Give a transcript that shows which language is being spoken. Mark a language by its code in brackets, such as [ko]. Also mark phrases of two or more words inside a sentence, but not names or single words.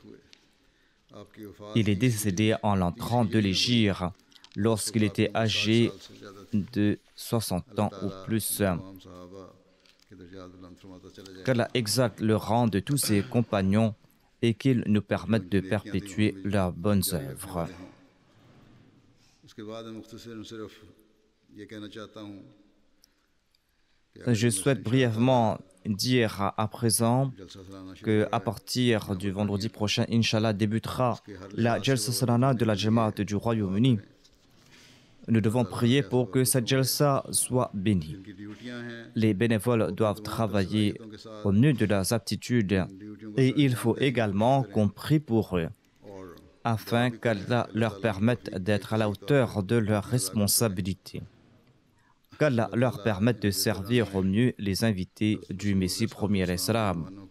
[ur] آپ کی وفات [fr] Il est décédé en l'an 30 de l'Hégire lorsqu'il était âgé de 60 ans ou plus. [ur] تمام صحابہ کے درجات بلند فرماتا چلا جائے [fr] Qu'Allah exacte le rang de tous ses compagnons et qu'il nous permette de perpétuer leurs bonnes œuvres. [ur] اس کے بعد میں مختصر صرف یہ کہنا چاہتا ہوں [fr] Je souhaite brièvement dire à présent [ur] جلسہ سالانہ شروع [fr] que à partir du vendredi prochain, Inch'Allah, débutera la Jalsa Salana de la Jamaat du Royaume-Uni. Nous devons prier pour que cette Jalsa soit bénie. [ur] کی ڈیوٹیاں ہیں [fr] Les bénévoles doivent travailler au mieux de leurs aptitudes et il faut également qu'on prie pour eux [ur] और [fr] afin qu'Allah leur permette d'être à la hauteur de leurs responsabilités. qu'Allah leur permette de servir au mieux les invités du Messie premier Islam.